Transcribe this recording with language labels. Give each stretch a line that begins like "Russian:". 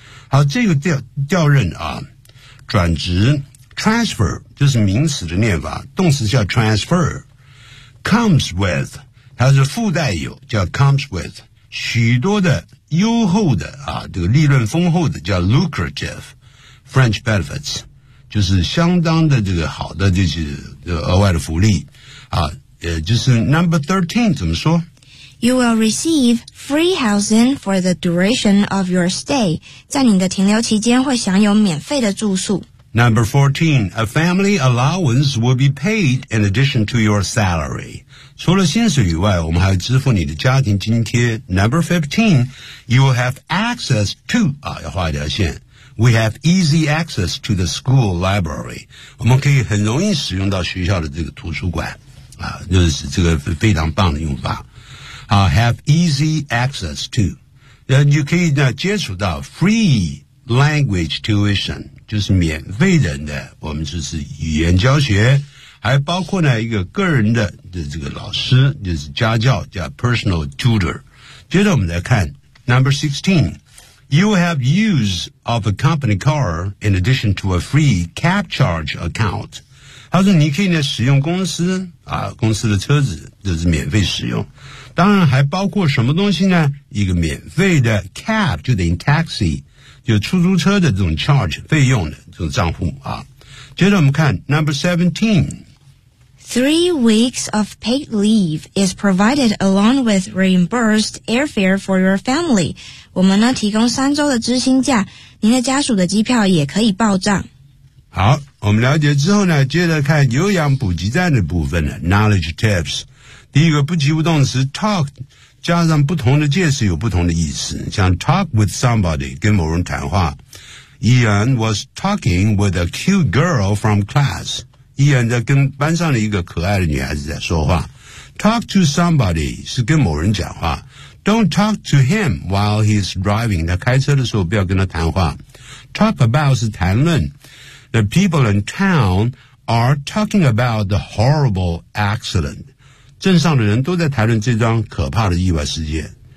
Chinese: 好，这个 调任啊，转职 transfer 就是名词的念法，动词叫 transfer, comes with, 它是附带有叫 comes with, 许多的优厚的啊，这个利润丰厚的叫 lucrative French benefits, 就是相当的这个好的这些额外的福利啊。就是 number 13, 怎么说
English: You will receive free housing for the duration of your stay.
Chinese: 在你的停留期间会享有免费的住宿。
English: Number 14, a family allowance will be paid in addition to your salary.
Chinese: 除了薪水以外，我们还支付你的家庭津贴。
English: Number 15, you will have access to,
Chinese: 要画一条线。
English: We have easy access to the school library.
Chinese: 我们可以很容易使用到学校的这个图书馆。就是这个非常棒的用法。
English: Have easy access to.
Chinese: 你可以接触到 free language tuition, 就是免费的我们就是语言教学。还包括呢一个个人的这个老师就是家教叫 personal tutor。接着我们来看
English: ,number 16, you have use of a company car in addition to a free cab charge account.
Chinese: 他说你可以呢使用公司啊公司的车子就是免费使用。当然还包括什么东西呢一个免费的 cab, 就等于 taxi, 就出租车的这种 charge, 费用的这种账户啊。接着我们看 ,number 17.
English: 3 weeks of paid leave is provided along with reimbursed airfare for your family.
Chinese: 我们呢提供三周的支薪假您的家属的机票也可以报账。好，我们了解之后呢，接着看有氧补给站的部分了。 Knowledge tips， 第一个不及物动词 talk 加上不同的介词有不同的意思，像 talk with somebody 跟某人谈话。
English: Ian was talking with a cute girl from class。
Chinese: Ian 在跟班上的一个可爱的女孩子在说话。 Talk to somebody 是跟某人讲话。
English: Don't talk to him while he's driving。
Chinese: 他开车的时候不要跟他谈话。 Talk about 是谈论。
English: The people in town are talking about the horrible accident.
Chinese: 镇上的人都在谈论这桩可怕的意外事件。